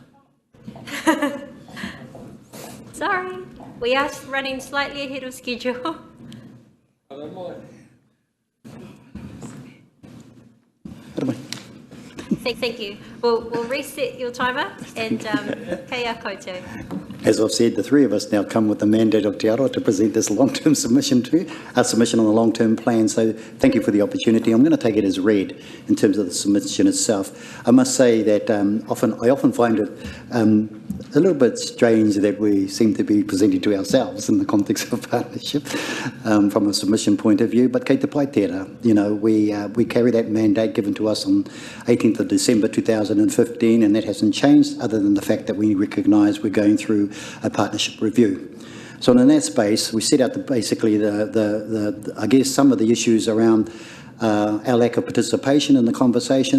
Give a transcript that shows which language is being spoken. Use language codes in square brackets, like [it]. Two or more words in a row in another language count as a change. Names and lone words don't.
[en] Sorry, we are running slightly ahead of schedule. I don't mind. Thank you. We'll reset your timer, and [mi] kia koutou. [en] As I've said, the three of us now come with the mandate of Te Aroa to present this long-term submission to our submission on the long-term plan. So thank you for the opportunity. I'm going to take it as read in terms of the submission itself. I must say that I often find it a little bit strange that we seem to be presenting to ourselves in the context of partnership from a submission point of view. [mi] But kei te pai tērā, [en] you know, we carry that mandate given to us on 18th of December 2015, and that hasn't changed other than the fact that we recognise we're going through a partnership review. So in that space, we set out basically I guess some of the issues around our lack of participation in the conversations.